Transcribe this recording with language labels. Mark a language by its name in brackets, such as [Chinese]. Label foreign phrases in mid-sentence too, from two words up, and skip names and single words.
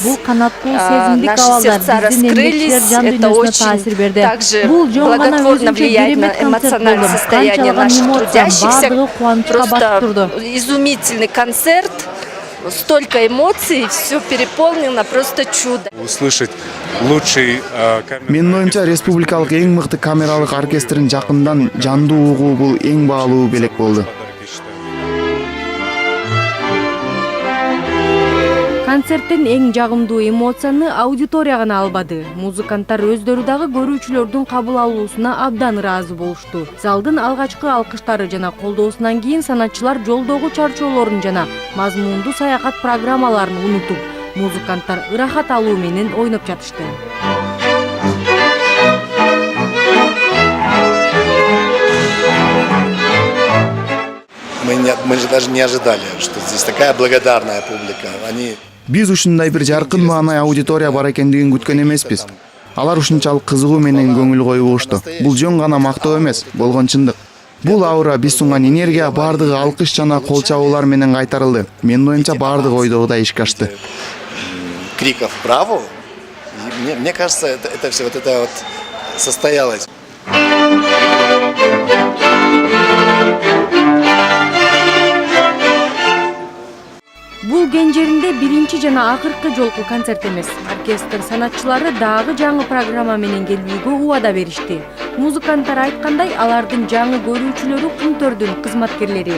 [Russian] Наши сердца раскрылись. Это очень также благотворно влияет на эмоциональное состояние наших трудящихся. Просто изумительный концерт. Столько эмоций, все переполнено, просто чудо. Услышать лучший... [Kyrgyz] Менин оюмча республикалык эң мыкты камералык оркестрин жакындан жандуу угуу бул эң баалуу белек болду. Концерттен эң жагымдуу эмоцияны аудитория гана албады. Музыканттар өздөрү дагы көрүүчүлөрдүн кабыл алуусуна абдан ыраазы болушту. Залдын алгачкы алкыштары жана колдоосунан кийин санатчылар жолдогу чарчоолорун жана мазмундуу саякат программаларын унутуп, музыканттар ырахат алуу менен ойноп жатышты. [Russian] Мы же даже не ожидали, что здесь такая благодарная публика. Они... [Kyrgyz] Биз ушундай бир жаркын маанай аудитория бар экендигин күткөн эмеспиз. Алар ушунчалык кызыгуу менен көңүл коюшту. Бул жөн гана мактоо эмес, болгон чындык. Бул аура, биз сунган энергия бардыгы алкыш жана кол чабуулар менен кайтарылды. Менин оюмча бардыгы ойдогудай ишке ашты. [Russian] Криков «Браво!» Мне кажется, это все вот это вот состоялось. [Kyrgyz] Бул Кенжеринде биринчи жана акыркы жолку концерт эмес. Оркестр санатчылары дагы жаңы программа менен келүүгө убада беришти. Музыканттар айткандай, алардын жаңы көрүүчүлөрү Кумтөрдүн кызматкерлери.